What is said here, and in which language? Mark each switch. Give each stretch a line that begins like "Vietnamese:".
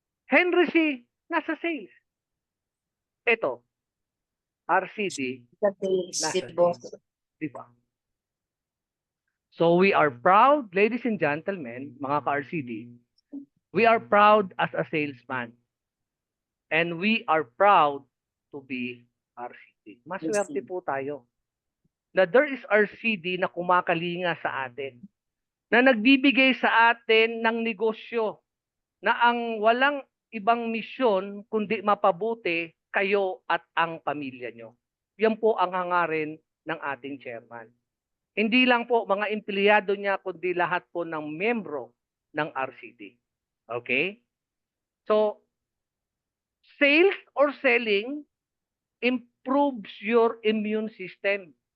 Filipino: Henry C, nasa sales. Ito, RCD, nasa sales. Di ba?
English: So we are proud, ladies and gentlemen, mga ka-RCD, we are proud as a salesman. And we are proud to be RCD.
Filipino: Maswerte po tayo na
English: there is RCD
Filipino: na kumakalinga sa atin, na nagbibigay sa atin ng negosyo na ang walang ibang misyon kundi mapabuti kayo at ang pamilya nyo. yan po ang hangarin ng ating chairman. Hindi lang po mga empleyado niya, kundi lahat po ng membro ng RCD.
English: Okay? So, sales or selling improves your immune system.